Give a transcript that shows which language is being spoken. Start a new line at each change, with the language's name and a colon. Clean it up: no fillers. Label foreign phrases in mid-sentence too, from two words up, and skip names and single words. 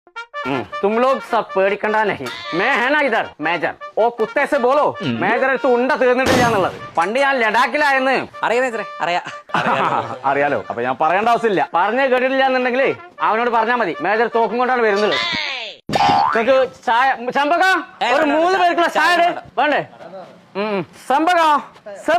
Hindi: तुम लोग सब പേടിക്കണ്ട नहीं मैं है ना इधर मेजर ओ कुत्ते से बोलो मेजर
Malayalam: അടുത്ത് ഉണ്ട തീർന്നിട്ടില്ല എന്നുള്ളത് പണ്ട് ഞാൻ ലഡാക്കിലായെന്ന് അറിയാം മേജറെ, അറിയാം. അറിയാലോ അപ്പൊ ഞാൻ പറയേണ്ട ആവശ്യമില്ല പറഞ്ഞേ കേട്ടിട്ടില്ല എന്നുണ്ടെങ്കിൽ അവനോട് പറഞ്ഞാൽ മതി മേജർ തോക്കും കൊണ്ടാണ് വരുന്നത് നിങ്ങൾക്ക് ചായ ചമ്പക ഒരു 3 പേർക്കുള്ള ചായ വേണ്ടേ ചമ്പക ചമ്പ